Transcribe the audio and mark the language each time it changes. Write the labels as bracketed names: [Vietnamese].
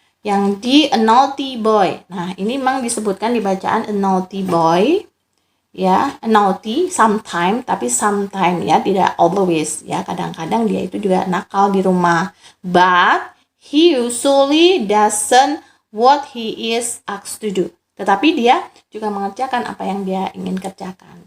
[Indonesian] Yang D, [English] a naughty boy. [Indonesian] Nah, ini memang disebutkan di bacaan a naughty boy. Ya, naughty sometime, tapi sometime ya, tidak always ya. Kadang-kadang dia itu juga nakal di rumah. [English] But he usually doesn't what he is asked to do. [Indonesian] Tetapi dia juga mengerjakan apa yang dia ingin kerjakan.